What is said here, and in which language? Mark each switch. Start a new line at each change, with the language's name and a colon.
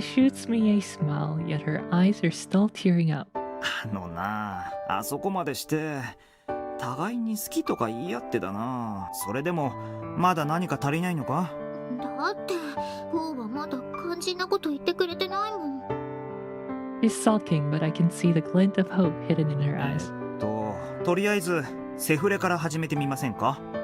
English: She shoots me a smile, yet her eyes are still tearing up.
Japanese: なあ、あそこまでして互いに好きとか言い合ってだな。それでもまだ何か足りないのか? だって王はまだ肝心なこと言ってくれてないもん。
English: She's sulking, but I can see the glint of hope hidden in her eyes.
Japanese: とりあえずセフレから始めてみませんか?